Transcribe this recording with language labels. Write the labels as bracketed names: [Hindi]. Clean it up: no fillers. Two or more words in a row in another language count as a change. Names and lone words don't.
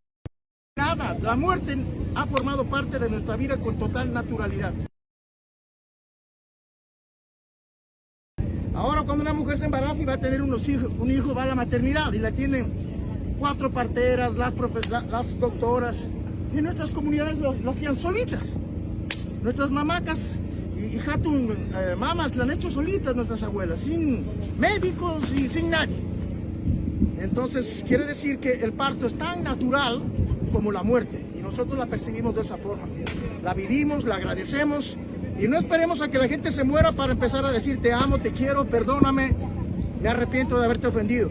[Spanish] Nada, la muerte ha formado parte de nuestra vida con total naturalidad. Ahora cuando una mujer se embaraza y va a tener un hijo, va a la maternidad y la tienen 4 parteras, las doctoras. Y en nuestras comunidades lo hacían solitas. Nuestras mamacas y [Quechua] hatun mamas [Spanish] la han hecho solitas nuestras abuelas, sin médicos y sin nadie. Entonces quiere decir que el parto es tan natural como la muerte y nosotros la percibimos de esa forma. La vivimos, la agradecemos y no esperemos a que la gente se muera para empezar a decir te amo, te quiero, perdóname, me arrepiento de haberte ofendido.